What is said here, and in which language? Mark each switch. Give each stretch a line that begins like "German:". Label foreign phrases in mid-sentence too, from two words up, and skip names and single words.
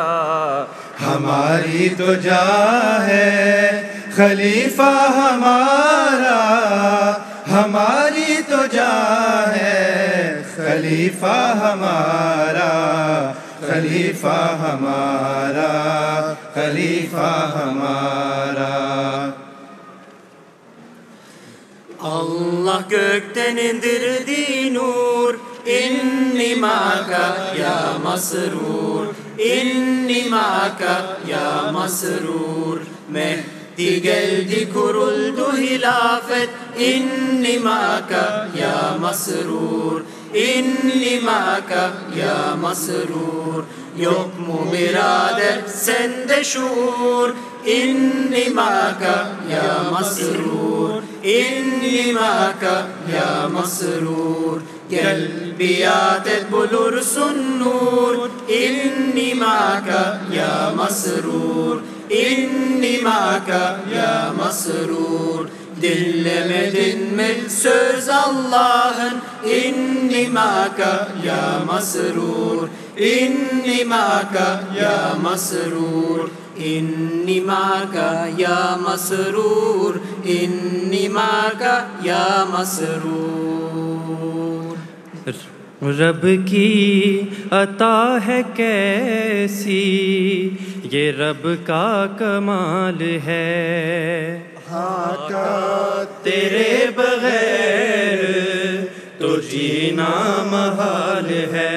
Urdu: ہماری تو جا ہے خلیفہ ہمارا، ہماری تو جا ہے خلیفہ ہمارا، خلیفہ ہمارا، خلیفہ ہمارا.
Turkish: Allah gökten indirdi nur,
Arabic: إني معك يا مسرور، إني معك يا مسرور.
Turkish: Mehdi geldi kuruldu hilafet,
Arabic: إني معك يا مسرور، إني معك يا مسرور.
Turkish: Yok mu birader sende şuur,
Arabic: إني معك يا مسرور، إني معك يا مسرور.
Turkish: Gel biat et bulursun nur,
Arabic: إني معك يا مسرور، إني معك يا مسرور.
Turkish: Dinlemedin mi söz Allah'ın,
Arabic: إني معك يا مسرور، إني معك يا مسرور، إني معك يا مسرور، إني معك يا مسرور.
Urdu: رب کی عطا ہے کیسی، یہ رب کا کمال ہے، آقا تیرے بغیر تو جینا محال ہے.